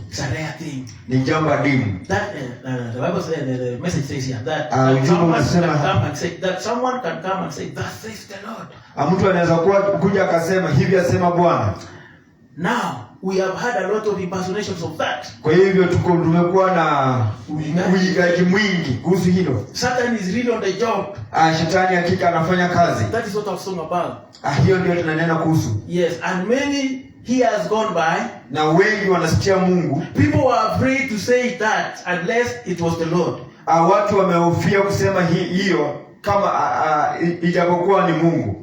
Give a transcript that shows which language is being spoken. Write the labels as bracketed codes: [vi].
[en] It's a rare thing. [sw] Ni jambo adimu. [en] That the Bible says, the message says here that someone can come and say, "Thus says the Lord." [sw] Mtu anaweza kuja akasema hivi asema Bwana. [en] Now we have had a lot of impersonations of that. [sw] Kwa hivyo tumekuwa na uigaji mwingi kuhusu hilo. [en] Satan is really on the job. [sw] Shetani hakika anafanya kazi. [en] That is what I've sung about. [sw] Hiyo ndio tunanena kuhusu. [en] Yes, and many he has gone by. [sw] Na wengi wanasikia Mungu. [en] People were afraid to say that unless it was the Lord. [sw] Watu wamehofia kusema hiyo kama ijapokuwa ni Mungu.